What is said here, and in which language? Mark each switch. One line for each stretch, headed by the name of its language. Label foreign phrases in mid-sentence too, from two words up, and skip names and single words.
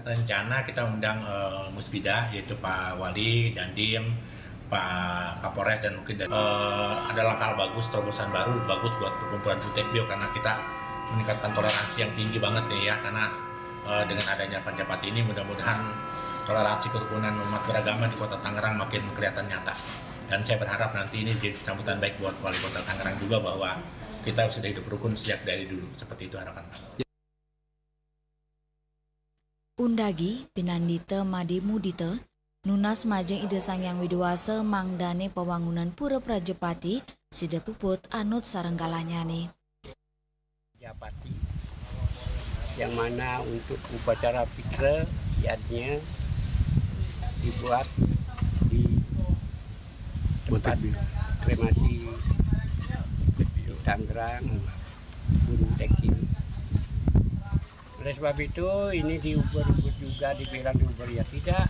Indonesian: Rencana kita undang Musbida, yaitu Pak Wali, Dandim, Pak Kapolres, dan mungkin ada langkah bagus, terobosan baru bagus buat perkumpulan Bontek Biu karena kita meningkatkan toleransi yang tinggi banget nih ya, karena dengan adanya Prajapati ini mudah-mudahan toleransi kerukunan umat beragama di Kota Tangerang makin kelihatan nyata. Dan saya berharap nanti ini jadi sambutan baik buat Wali Kota Tangerang juga bahwa kita sudah hidup rukun sejak dari dulu. Seperti itu harapan kami.
Balinese: Undagi Pinandita Madi Mudita, Nunas Majeng Ide Sangyang Widewasa Mangdane Pewangunan Pura Prajapati sida puput anut sarenggalanya nih.
Indonesian: Prajapati yang mana untuk upacara fitra yadnya dibuat di tempat kremasi di Tangerang, Bontek Biu. Oleh sebab itu ini diuber-uber juga, dibilang diuber ya tidak.